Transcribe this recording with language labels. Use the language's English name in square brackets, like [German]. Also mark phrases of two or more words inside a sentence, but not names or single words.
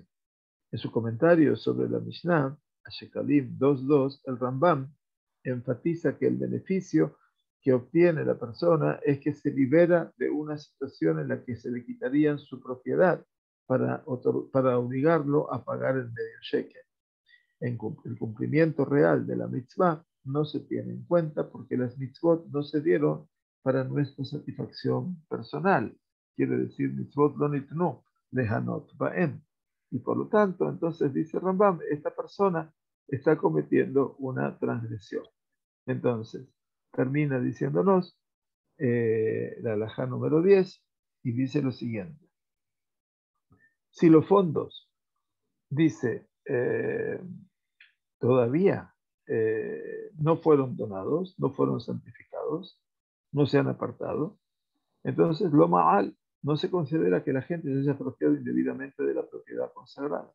[Spanish] En su comentario sobre la Mishnah, Shekalim 2.2, el Rambam enfatiza que el beneficio que obtiene la persona es que se libera de una situación en la que se le quitarían su propiedad para obligarlo a pagar el medio shekel. El cumplimiento real de la mitzvah no se tiene en cuenta porque las mitzvot no se dieron para nuestra satisfacción personal. Quiere decir, [Hebrew] מצוות לא ניתנו ליהנות בהן. [Spanish] Y por lo tanto, entonces dice Rambam, esta persona está cometiendo una transgresión. Entonces, termina diciéndonos la halajá número 10 y dice lo siguiente. Si los fondos, dice, todavía no fueron donados, no fueron santificados, no se han apartado, entonces [Hebrew] לא מעל [Spanish] no se considera que la gente se haya apropiado indebidamente de la propiedad consagrada.